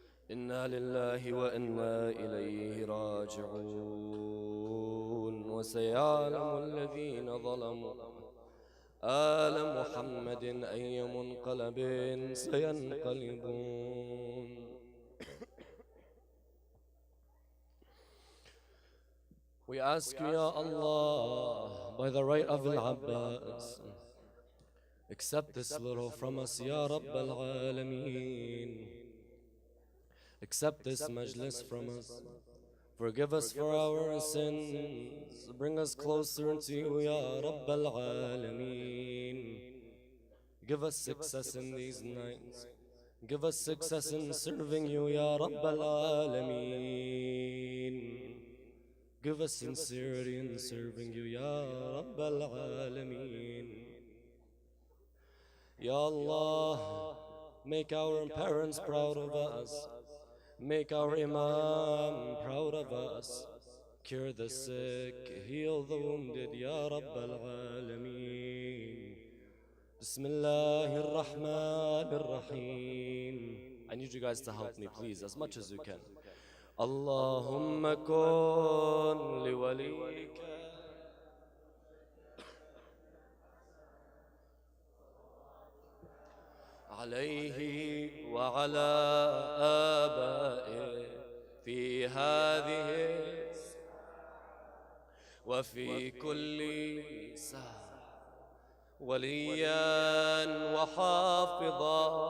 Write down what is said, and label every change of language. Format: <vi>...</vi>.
<ar>إنا لله وإنا إليه راجعون. وسيعلم الذين ظلموا آل محمد أي منقلب سينقلبون.</ar> <en>We ask you, Ya Allah, by the right of Al-Abbas, accept this little from us, Ya Rabb al-Alameen. Accept this majlis from us. Forgive us for our sins. Bring us closer to you, Ya Rabbal Alameen. Give us success in these nights. Give us success in serving you, Ya Rabbal Alameen. Give us sincerity in serving you, Ya Rabbal Alameen. Ya Allah, make our parents proud of us. Make our Imam proud of us. Cure the sick, heal the wounded, Ya Rabbal Alameen.</en> <ar>Bismillahir Rahmanir Rahim.</ar> <en>I need you guys to help me, please, as much as you can.</en> <ar>Allahumma kun li walika عليه وعلى آبائه في هذه وفي كل ساعة وليا وحافظا</ar>